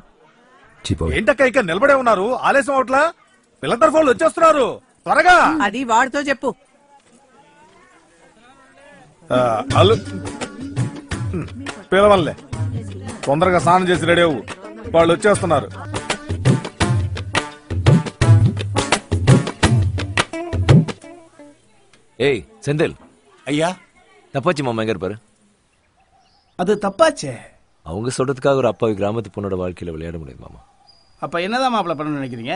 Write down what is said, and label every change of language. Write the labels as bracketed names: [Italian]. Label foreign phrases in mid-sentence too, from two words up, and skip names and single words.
[Telugu] ఏంటక్క ఇక్కడ నిలబడే ఉన్నారు? ఆలస్యం అవట్లా? పిల్ల తరఫు వాళ్ళు వచ్చేస్తున్నారు, త్వరగా. అది వాడితో చెప్పు. అల్లు పిలవల్లే, తొందరగా స్నానం చేసి రెడీ అవ్వు, వాళ్ళు వచ్చేస్తున్నారు. [Tamil] ஏய் செந்தில். ஐயா. தப்பாச்சு மாமா எங்க இருப்பாரு? அது தப்பாச்சே. அவங்க சொல்றதுக்காக ஒரு அப்பாவி கிராமத்து பொண்ணோட வாழ்க்கையில விளையாட முடியாது மாமா. அப்ப என்னதான் மாப்பிள்ள பண்ண நினைக்கிறீங்க?